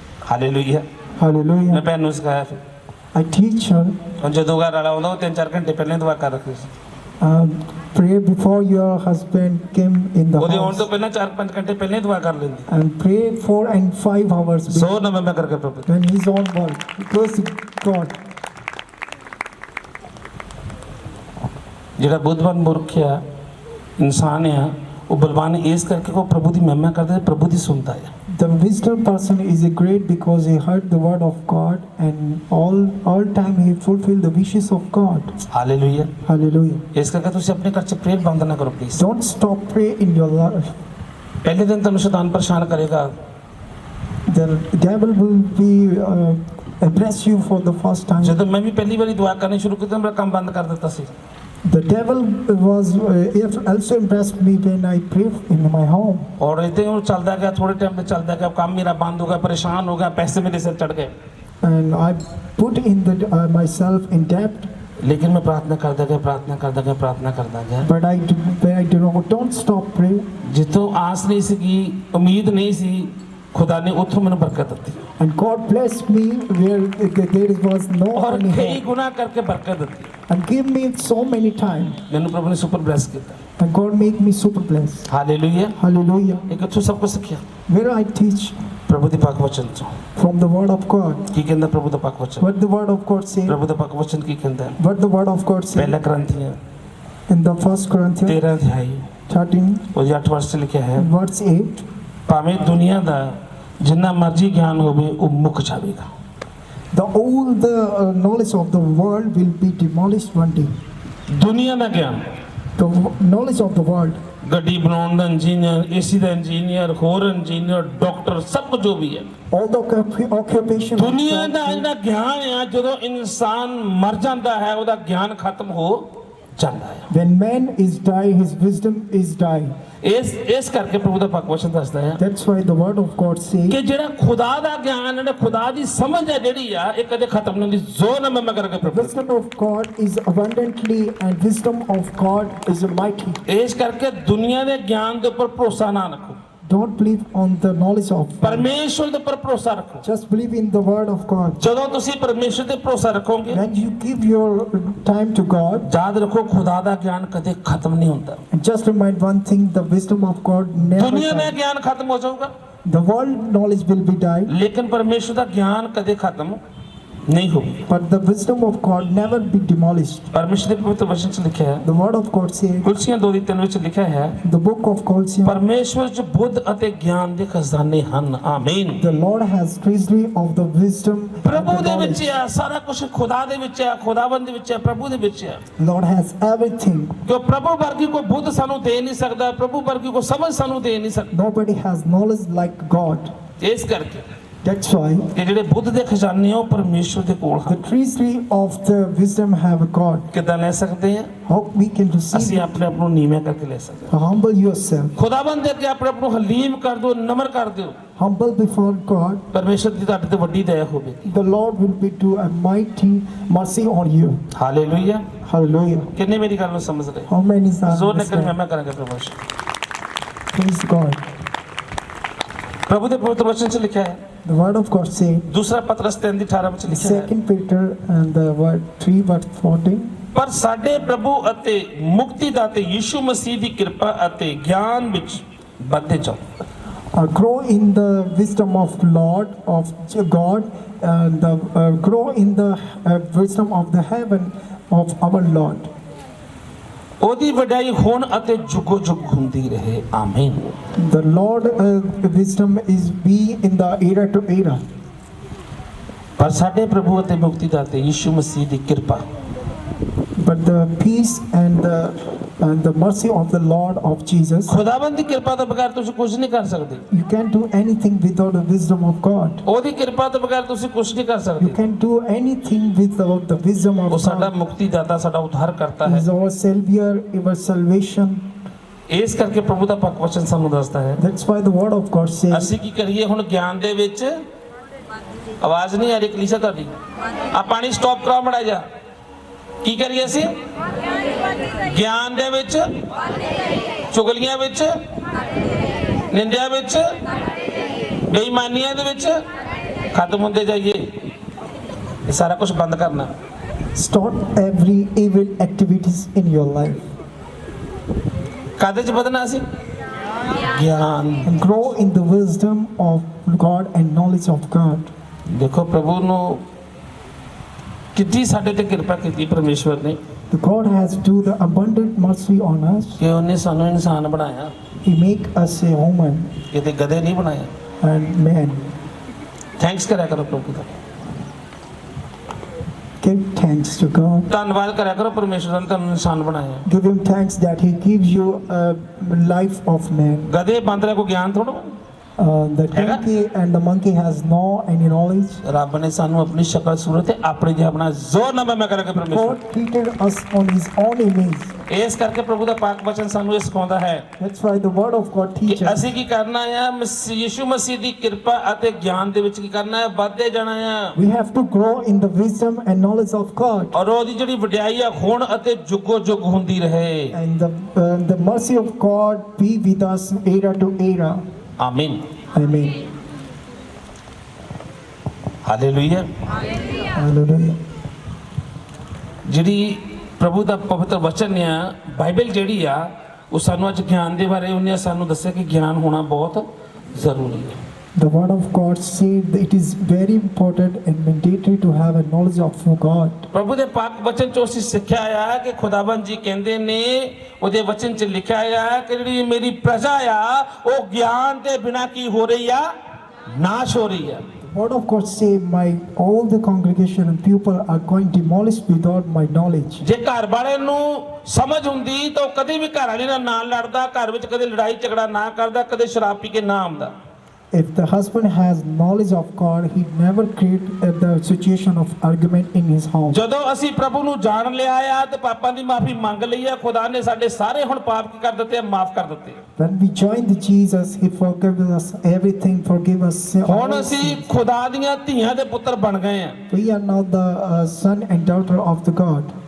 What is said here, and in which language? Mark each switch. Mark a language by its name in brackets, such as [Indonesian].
[Punjabi] Hallelujah. ਮੈਂ [English] Hallelujah. [Punjabi] ਭੈਣ ਨੂੰ ਸਿਖਾਇਆ ਫਿਰ, [English] I teach her. [Punjabi] ਹੁਣ ਜਦੋਂ ਘਰ ਵਾਲਾ ਆਉਂਦਾ ਉਹ 3-4 ਘੰਟੇ ਪਹਿਲਾਂ ਦੁਆ ਕਰ ਰੱਖੀ ਸੀ, [English] Pray before your husband came in the [Punjabi] ਉਹਦੇ ਆਉਣ [English] house. [Punjabi] ਤੋਂ ਪਹਿਲਾਂ 4-5 ਘੰਟੇ ਪਹਿਲਾਂ ਹੀ ਦੁਆ ਕਰ ਲੈਂਦੀ। [English] And pray 4 and 5 hours [Punjabi] ਜ਼ੋਰ ਨਾਲ ਮੈਂ ਕਰਕੇ ਪ੍ਰਭੂ [English] when he's on work. Praise God. [Punjabi] ਜਿਹੜਾ ਬੁੱਧਵਾਨ ਮੂਰਖ ਆ ਇਨਸਾਨ ਆ, ਉਹ ਬਲਵਾਨ ਇਸ ਕਰਕੇ ਉਹ ਪ੍ਰਭੂ ਦੀ ਮਹਿਮਾ ਕਰਦਾ, ਪ੍ਰਭੂ ਦੀ ਸੁਣਦਾ ਹੈ। [English] The wisdom person is a great because he heard the word of God, and all time he fulfilled the wishes of God. [Punjabi] Hallelujah. [English] Hallelujah. [Punjabi] ਇਸ ਕਰਕੇ ਤੁਸੀਂ ਆਪਣੇ ਘਰ 'ਚ ਪ੍ਰੇਅਰ ਬੰਦ ਨਾ ਕਰੋ please. [English] Don't stop pray in your life. [Punjabi] ਪਹਿਲੇ ਦਿਨ ਤੁਹਾਨੂੰ ਸ਼ੈਤਾਨ ਪਰੇਸ਼ਾਨ ਕਰੇਗਾ, [English] The devil will be impress you for the first time. [Punjabi] ਜਦੋਂ ਮੈਂ ਵੀ ਪਹਿਲੀ ਵਾਰੀ ਦੁਆ ਕਰਨੀ ਸ਼ੁਰੂ ਕੀਤੀ ਮੇਰਾ ਕੰਮ ਬੰਦ ਕਰ ਦਿੱਤਾ ਸੀ। [English] The devil was also impressed me when I prayed in my home. [Punjabi] ਔਰ ਇਦਾਂ ਉਹ ਚੱਲਦਾ ਗਿਆ, ਥੋੜੇ ਟਾਈਮ ਤੇ ਚੱਲਦਾ ਗਿਆ, ਕੰਮ ਮੇਰਾ ਬੰਦ ਹੋ ਗਿਆ, ਪਰੇਸ਼ਾਨ ਹੋ ਗਿਆ, ਪੈਸੇ ਮੇਰੇ ਸਿਰ ਚੜ ਗਏ। [English] And I put in myself in debt. [Punjabi] ਲੇਕਿਨ ਮੈਂ ਪ੍ਰਾਰਥਨਾ ਕਰਦਾ ਗਿਆ, ਪ੍ਰਾਰਥਨਾ ਕਰਦਾ ਗਿਆ, ਪ੍ਰਾਰਥਨਾ ਕਰਦਾ ਗਿਆ। [English] But I do not. Don't stop praying. [Punjabi] ਜਿੱਥੋਂ ਆਸ ਨਹੀਂ ਸੀਗੀ, ਉਮੀਦ ਨਹੀਂ ਸੀ, ਖੁਦਾ ਨੇ ਉੱਥੋਂ ਮੈਨੂੰ ਬਰਕਤ ਦਿੱਤੀ [English] And God blessed me where there was no [Punjabi] ਔਰ [English] any [Punjabi] ਕਈ [English] help. [Punjabi] ਗੁਣਾ ਕਰਕੇ ਬਰਕਤ ਦਿੱਤੀ। [English] And give me so many times. [Punjabi] ਮੈਨੂੰ ਪ੍ਰਭੂ ਨੇ ਸੁਪਰ ਬਲੈਸ ਕੀਤਾ। [English] And God make me super blessed. [Punjabi] Hallelujah. [English] Hallelujah. [Punjabi] ਇਹ ਕਿੱਥੋਂ ਸਭ ਕੁਝ ਸਿੱਖਿਆ? [English] Where I teach [Punjabi] ਪ੍ਰਭੂ ਦੀ ਪਾਕ ਵਚਨ ਤੋਂ। [English] from the word of God. [Punjabi] ਕੀ ਕਹਿੰਦਾ ਪ੍ਰਭੂ ਦਾ ਪਾਕ ਵਚਨ? [English] What the word of God say? [Punjabi] ਪ੍ਰਭੂ ਦਾ ਪਾਕ ਵਚਨ ਕੀ ਕਹਿੰਦਾ? [English] What the word of God say? [Punjabi] ਪਹਿਲਾ ਕਰੰਥੀਆਂ [English] In the 1 Corinthians [Punjabi] 13 ਅਧਿਆਇ [English] 13 [Punjabi] ਉਹਦੇ 8 ਵਰਸ 'ਚ ਲਿਖਿਆ ਹੈ, [English] verse 8. [Punjabi] ਭਾਵੇਂ ਦੁਨੀਆ ਦਾ ਜਿੰਨਾ ਮਰਜ਼ੀ ਗਿਆਨ ਹੋਵੇ ਉਹ ਮੁੱਕ ਜਾਵੇਗਾ। [English] All the knowledge of the world will be demolished one day. [Punjabi] ਦੁਨੀਆ ਦਾ ਗਿਆਨ, [English] The knowledge of the world. [Punjabi] ਗੱਡੀ ਬਣਾਉਣ ਦਾ ਇੰਜੀਨੀਅਰ, ਏਸੀ ਦਾ ਇੰਜੀਨੀਅਰ, ਹੋਰ ਇੰਜੀਨੀਅਰ, ਡਾਕਟਰ, ਸਭ ਕੁਝ ਜੋ ਵੀ ਹੈ, [English] All the occupation. of [Punjabi] ਦੁਨੀਆ ਦਾ [English] God. [Punjabi] ਜਿਹੜਾ ਗਿਆਨ ਆ, ਜਦੋਂ ਇਨਸਾਨ ਮਰ ਜਾਂਦਾ ਹੈ ਉਹਦਾ ਗਿਆਨ ਖਤਮ ਹੋ ਜਾਂਦਾ ਹੈ। [English] When man is die, his wisdom is die. [Punjabi] ਇਸ ਕਰਕੇ ਪ੍ਰਭੂ ਦਾ ਪਾਕ ਵਚਨ ਦੱਸਦਾ ਹੈ [English] That's why the word of God says. [Punjabi] ਕਿ ਜਿਹੜਾ ਖੁਦਾ ਦਾ ਗਿਆਨ ਹੈ, ਖੁਦਾ ਦੀ ਸਮਝ ਹੈ ਜਿਹੜੀ ਆ, ਇਹ ਕਦੇ ਖਤਮ ਨਹੀਂ ਹੁੰਦੀ। ਜ਼ੋਰ ਨਾਲ ਮੈਂ ਕਰਕੇ ਪ੍ਰਭੂ [English] Wisdom of God is abundantly, and wisdom of God is mighty. [Punjabi] ਇਸ ਕਰਕੇ ਦੁਨੀਆ ਦੇ ਗਿਆਨ ਦੇ ਉੱਪਰ ਭਰੋਸਾ ਨਾ ਰੱਖੋ। [English] Don't believe on the knowledge of man. [Punjabi] ਪਰਮੇਸ਼ਵਰ ਦੇ ਉੱਪਰ ਭਰੋਸਾ ਰੱਖੋ। [English] Just believe in the word of God. [Punjabi] ਜਦੋਂ ਤੁਸੀਂ ਪਰਮੇਸ਼ਵਰ ਤੇ ਭਰੋਸਾ ਰੱਖੋਗੇ, [English] When you give your time to God, [Punjabi] ਯਾਦ ਰੱਖੋ ਖੁਦਾ ਦਾ ਗਿਆਨ ਕਦੇ ਖਤਮ ਨਹੀਂ ਹੁੰਦਾ। [English] and just remind one thing, the wisdom of God never [Punjabi] ਦੁਨੀਆ ਦਾ [English] dies. [Punjabi] ਗਿਆਨ ਖਤਮ ਹੋ ਜਾਊਗਾ, [English] The world knowledge will be died, [Punjabi] ਲੇਕਿਨ ਪਰਮੇਸ਼ਵਰ ਦਾ ਗਿਆਨ ਕਦੇ ਖਤਮ ਨਹੀਂ ਹੋਊਗਾ। [English] but the wisdom of God never be demolished. [Punjabi] ਪਰਮੇਸ਼ਵਰ ਦੇ ਪਵਿੱਤਰ ਵਚਨ 'ਚ ਲਿਖਿਆ ਹੈ, [English] The word of God says, [Punjabi] ਕੁਲਸੀਆਂ 2:3 ਵਿੱਚ ਲਿਖਿਆ ਹੈ, [English] the book of Colossians, [Punjabi] ਪਰਮੇਸ਼ਵਰ 'ਚ ਬੁੱਧ ਅਤੇ ਗਿਆਨ ਦੇ ਖਜ਼ਾਨੇ ਹਨ। ਆਮੀਨ। [English] the Lord has treasury of the wisdom and [Punjabi] ਪ੍ਰਭੂ [English] the [Punjabi] ਦੇ ਵਿੱਚ [English] knowledge. [Punjabi] ਹੈ ਸਾਰਾ ਕੁਝ, ਖੁਦਾ ਦੇ ਵਿੱਚ ਹੈ, ਖੁਦਾਵੰਦ ਦੇ ਵਿੱਚ ਹੈ, ਪ੍ਰਭੂ ਦੇ ਵਿੱਚ ਹੈ। [English] Lord has everything. [Punjabi] ਕਿਉਂ ਪ੍ਰਭੂ ਵਰਗੀ ਕੋਈ ਬੁੱਧ ਸਾਨੂੰ ਦੇ ਨਹੀਂ ਸਕਦਾ, ਪ੍ਰਭੂ ਵਰਗੀ ਕੋਈ ਸਮਝ ਸਾਨੂੰ ਦੇ ਨਹੀਂ ਸਕਦਾ। [English] Nobody has knowledge like God. [Punjabi] ਇਸ ਕਰਕੇ [English] That's why [Punjabi] ਕਿ ਜਿਹੜੇ ਬੁੱਧ ਦੇ ਖਜ਼ਾਨੇ ਆ ਉਹ ਪਰਮੇਸ਼ਵਰ ਦੇ ਕੋਲ [English] the [Punjabi] ਹਨ। [English] treasury of the wisdom have God. [Punjabi] ਕਿੱਦਾਂ ਲੈ ਸਕਦੇ ਆ? [English] How we can receive [Punjabi] ਅਸੀਂ [English] it? [Punjabi] ਆਪਣੇ ਆਪ ਨੂੰ ਨੀਵੇਂ ਕਰਕੇ ਲੈ ਸਕਦੇ ਹਾਂ। [English] Humble yourself. [Punjabi] ਖੁਦਾਵੰਦ ਦੇ ਅੱਗੇ ਆਪਣੇ ਆਪ ਨੂੰ ਹਲੀਮ ਕਰ ਦਿਓ, ਨਮਰ ਕਰ ਦਿਓ। [English] Humble before God. [Punjabi] ਪਰਮੇਸ਼ਵਰ ਦੀ ਤੁਹਾਡੇ ਤੇ ਵੱਡੀ ਦਇਆ ਹੋਵੇਗੀ। [English] The Lord will be do a mighty mercy on you. [Punjabi] Hallelujah. [English] Hallelujah. [Punjabi] ਕਿੰਨੇ ਮੇਰੀ ਗੱਲ ਨੂੰ ਸਮਝ ਰਹੇ? [English] How many are [Punjabi] ਜ਼ੋਰ ਨਾਲ [English] understand? [Punjabi] ਮੈਂ ਕਰਾਂਗਾ ਪ੍ਰਮੋਸ਼ਨ। [English] Praise God. [Punjabi] ਪ੍ਰਭੂ ਦੇ ਪਵਿੱਤਰ ਵਚਨ 'ਚ ਲਿਖਿਆ ਹੈ, [English] The word of God say, [Punjabi] ਦੂਸਰਾ ਪਤਰਸ 3:18 ਵਿੱਚ ਲਿਖਿਆ ਹੈ, [English] 2 Peter and the word 3 verse 14. [Punjabi] ਪਰ ਸਾਡੇ ਪ੍ਰਭੂ ਅਤੇ ਮੁਕਤੀਦਾਤੇ ਯੀਸ਼ੂ ਮਸੀਹ ਦੀ ਕਿਰਪਾ ਅਤੇ ਗਿਆਨ ਵਿੱਚ ਵੱਧਦੇ ਜਾਓ। [English] Grow in the wisdom of Lord of God, and grow in the wisdom of the heaven of our Lord. [Punjabi] ਉਹਦੀ ਵਡਿਆਈ ਹੁਣ ਅਤੇ ਜੁਗੋ ਜੁਗ ਹੁੰਦੀ ਰਹੇ। ਆਮੀਨ। [English] The Lord wisdom is be in the era to era. [Punjabi] ਪਰ ਸਾਡੇ ਪ੍ਰਭੂ ਅਤੇ ਮੁਕਤੀਦਾਤੇ ਯੀਸ਼ੂ ਮਸੀਹ ਦੀ ਕਿਰਪਾ [English] But the peace and the mercy of the Lord of Jesus, [Punjabi] ਖੁਦਾਵੰਦ ਦੀ ਕਿਰਪਾ ਤੋਂ ਬਗੈਰ ਤੁਸੀਂ ਕੁਝ ਨਹੀਂ ਕਰ ਸਕਦੇ। [English] you can't do anything without the wisdom of God. [Punjabi] ਉਹਦੀ ਕਿਰਪਾ ਤੋਂ ਬਗੈਰ ਤੁਸੀਂ ਕੁਝ ਨਹੀਂ ਕਰ [English] You [Punjabi] ਸਕਦੇ। [English] can't do anything without the wisdom [Punjabi] ਉਹ [English] of [Punjabi] ਸਾਡਾ [English] God. [Punjabi] ਮੁਕਤੀਦਾਤਾ, ਸਾਡਾ ਉद्धार ਕਰਤਾ [English] He [Punjabi] ਹੈ। [English] is our Savior, our salvation. [Punjabi] ਇਸ ਕਰਕੇ ਪ੍ਰਭੂ ਦਾ ਪੱਕ ਵਚਨ ਸਾਨੂੰ ਦੱਸਦਾ ਹੈ, [English] That's why the word of God says, [Punjabi] ਅਸੀਂ ਕੀ ਕਰੀਏ ਹੁਣ ਗਿਆਨ ਦੇ ਵਿੱਚ। ਆਵਾਜ਼ ਨਹੀਂ ਆ ਰਹੀ ਕਲੀਸਾ ਤੁਹਾਡੀ। ਆ ਪਾਣੀ ਸਟਾਪ ਕਰਾਓ ਮੜਾ ਜਾ। ਕੀ ਕਰੀਏ ਅਸੀਂ? ਗਿਆਨ ਦੇ ਵਿੱਚ, ਚੁਗਲੀਆਂ ਵਿੱਚ, ਨਿੰਦਿਆ ਵਿੱਚ, ਬੇਈਮਾਨੀਆਂ ਦੇ ਵਿੱਚ ਖਤਮ ਹੁੰਦੇ ਜਾਈਏ। ਇਹ ਸਾਰਾ ਕੁਝ ਬੰਦ ਕਰਨਾ। [English] stop every evil activities in your life [Punjabi] ਕਾਹਦੇ 'ਚ ਵਧਣਾ ਅਸੀਂ? ਗਿਆਨ। [English] and grow in the wisdom of God and knowledge of God. [Punjabi] ਦੇਖੋ ਪ੍ਰਭੂ ਨੂੰ ਕਿੰਨੀ ਸਾਡੇ ਤੇ ਕਿਰਪਾ ਕੀਤੀ ਪਰਮੇਸ਼ਵਰ ਨੇ [English] The God has do the abundant mercy on us. [Punjabi] ਕਿ ਉਹਨੇ ਸਾਨੂੰ ਇਨਸਾਨ ਬਣਾਇਆ, [English] He make us a woman [Punjabi] ਕਿਤੇ ਗਧੇ ਨਹੀਂ ਬਣਾਇਆ। [English] and man. [Punjabi] ਥੈਂਕਸ ਕਰਿਆ ਕਰੋ ਪ੍ਰਭੂ ਦਾ, [English] Give thanks to God. [Punjabi] ਧੰਨਵਾਦ ਕਰਿਆ ਕਰੋ ਪਰਮੇਸ਼ਵਰ ਨੇ ਤੁਹਾਨੂੰ ਇਨਸਾਨ ਬਣਾਇਆ। [English] Give Him thanks that He gives you a life of man. [Punjabi] ਗਧੇ ਬਾਂਦਰਾਂ ਕੋ ਗਿਆਨ ਥੋੜਾ। [English] The donkey and the monkey has no any knowledge. [Punjabi] ਰੱਬ ਨੇ ਸਾਨੂੰ ਆਪਣੀ ਸ਼ਕਲ ਸੂਰਤ ਤੇ ਆਪਣੇ ਜਿਹਾ ਬਣਾ। ਜ਼ੋਰ ਨਾਲ ਮੈਂ ਕਰਾਂਗਾ ਪਰਮੇਸ਼ਵਰ। [English] God created us on His own image. [Punjabi] ਇਸ ਕਰਕੇ ਪ੍ਰਭੂ ਦਾ ਪਾਕ ਵਚਨ ਸਾਨੂੰ ਇਹ ਸਿਖਾਉਂਦਾ ਹੈ [English] That's why the word of God [Punjabi] ਕਿ [English] teaches. [Punjabi] ਅਸੀਂ ਕੀ ਕਰਨਾ ਹੈ? ਯੀਸ਼ੂ ਮਸੀਹ ਦੀ ਕਿਰਪਾ ਅਤੇ ਗਿਆਨ ਦੇ ਵਿੱਚ ਕੀ ਕਰਨਾ ਹੈ? ਵੱਧਦੇ ਜਾਣਾ ਹੈ। [English] We have to grow in the wisdom and knowledge of God. [Punjabi] ਔਰ ਉਹਦੀ ਜਿਹੜੀ ਵਡਿਆਈ ਆ ਹੁਣ ਅਤੇ ਜੁਗੋ ਜੁਗ ਹੁੰਦੀ ਰਹੇ। [English] And the mercy of God be with us era to era. [Punjabi] ਆਮੀਨ। [English] Amen. [Punjabi] ਹਾਲੇਲੂਇਆ। [English] Hallelujah. [Punjabi] ਜਿਹੜੀ ਪ੍ਰਭੂ ਦਾ ਪਵਿੱਤਰ ਵਚਨ ਆ, ਬਾਈਬਲ ਜਿਹੜੀ ਆ, ਉਹ ਸਾਨੂੰ ਅੱਜ ਗਿਆਨ ਦੇ ਬਾਰੇ ਉਹਨੇ ਸਾਨੂੰ ਦੱਸਿਆ ਕਿ ਗਿਆਨ ਹੋਣਾ ਬਹੁਤ ਜ਼ਰੂਰੀ ਹੈ। [English] The word of God says that it is very important and mandatory to have a knowledge of God. [Punjabi] ਪ੍ਰਭੂ ਦੇ ਪਾਕ ਵਚਨ ਚੋਂ ਅਸੀਂ ਸਿੱਖਿਆ ਆ ਕਿ ਖੁਦਾਵੰਦ ਜੀ ਕਹਿੰਦੇ ਨੇ, ਉਹਦੇ ਵਚਨ 'ਚ ਲਿਖਿਆ ਆ ਕਿ ਜਿਹੜੀ ਮੇਰੀ ਪ੍ਰਜਾ ਆ ਉਹ ਗਿਆਨ ਦੇ ਬਿਨਾਂ ਕੀ ਹੋ ਰਹੀ ਆ? ਨਾਸ਼ ਹੋ ਰਹੀ ਆ। [English] The word of God says, all the congregation and people are going demolished without my knowledge. [Punjabi] ਜੇ ਘਰ ਵਾਲੇ ਨੂੰ ਸਮਝ ਹੁੰਦੀ ਤਾਂ ਉਹ ਕਦੇ ਵੀ ਘਰ ਵਾਲੀ ਨਾਲ ਲੜਦਾ, ਘਰ ਵਿੱਚ ਕਦੇ ਲੜਾਈ ਝਗੜਾ ਨਾ ਕਰਦਾ, ਕਦੇ ਸ਼ਰਾਬ ਪੀ ਕੇ ਨਾ ਆਉਂਦਾ। [English] If the husband has knowledge of God, he never create the situation of argument in his home. [Punjabi] ਜਦੋਂ ਅਸੀਂ ਪ੍ਰਭੂ ਨੂੰ ਜਾਣ ਲਿਆ ਆ ਤੇ ਪਾਪਾਂ ਦੀ ਮਾਫੀ ਮੰਗ ਲਈ ਆ, ਖੁਦਾ ਨੇ ਸਾਡੇ ਸਾਰੇ ਹੁਣ ਪਾਪ ਕੀ ਕਰ ਦਿੱਤੇ ਆ? ਮਾਫ ਕਰ ਦਿੱਤੇ ਆ। [English] When we join the Jesus, He forgives us everything, forgive us. [Punjabi] ਹੁਣ [English] all [Punjabi] ਅਸੀਂ [English] sins. [Punjabi] ਖੁਦਾ ਦੀਆਂ ਧੀਆਂ ਦੇ ਪੁੱਤਰ ਬਣ ਗਏ ਆ। [English] We are now the son and daughter of the God.